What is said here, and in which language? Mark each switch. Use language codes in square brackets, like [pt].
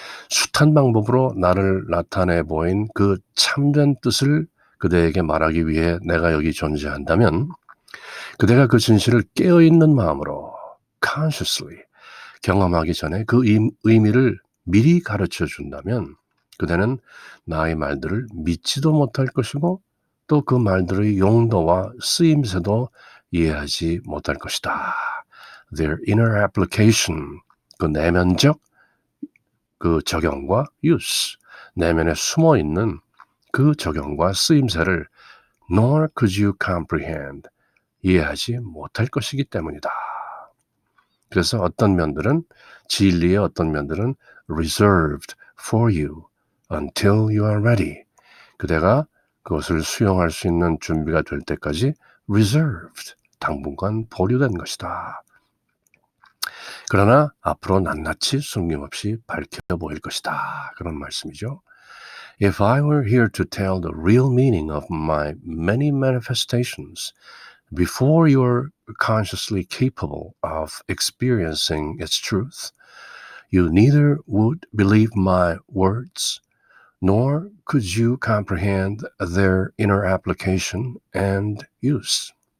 [ko] 숱한 방법으로 나를 나타내 보인 그 참된 뜻을 그대에게 말하기 위해 내가 여기 존재한다면 그대가 그 진실을 깨어있는 마음으로 consciously 경험하기 전에 그 의미를 미리 가르쳐 준다면 그대는 나의 말들을 믿지도 못할 것이고 또 그 말들의 용도와 쓰임새도 이해하지 못할 것이다. [en] Their inner application, [ko] 그 내면적 그 적용과 use, 내면에 숨어있는 그 적용과 쓰임새를 [en] nor could you comprehend, [ko] 이해하지 못할 것이기 때문이다. 그래서 어떤 면들은 진리의 어떤 면들은 [en] reserved for you until you are ready. [ko] 그대가 그것을 수용할 수 있는 준비가 될 때까지 reserved, 당분간 보류된 것이다. 그러나 앞으로 낱낱이 숨김없이 밝혀 보일 것이다. 그런 말씀이죠. [en] If I were here to tell the real meaning of my many manifestations before you are consciously capable of experiencing its truth, you neither would believe my words nor could you comprehend their inner application and use.